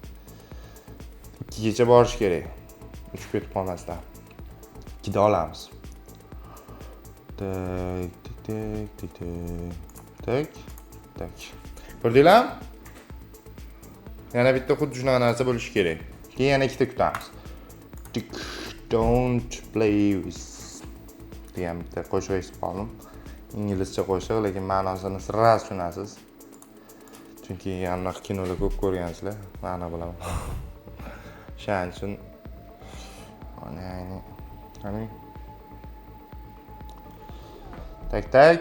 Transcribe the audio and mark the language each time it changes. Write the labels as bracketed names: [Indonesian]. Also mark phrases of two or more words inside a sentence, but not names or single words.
[Uzbek] 2 gacha borish kerak. Uchib ketib qolmasdan. 2 da olamiz. Tak. Ko'rdinglarmi? Yana bitta xuddi shunaqa narsa bo'lishi kerak. Keyin yana ikkita kutamiz. [English] Don't play with [Uzbek] degan bitta qo'shiq eshitib qoldim. Inglizcha qo'shiq, lekin ma'nosini sirras tushunasiz. Chunki anaqa kinolar ko'p ko'rgansizlar, ma'no bilaman. Shuning uchun qani tak.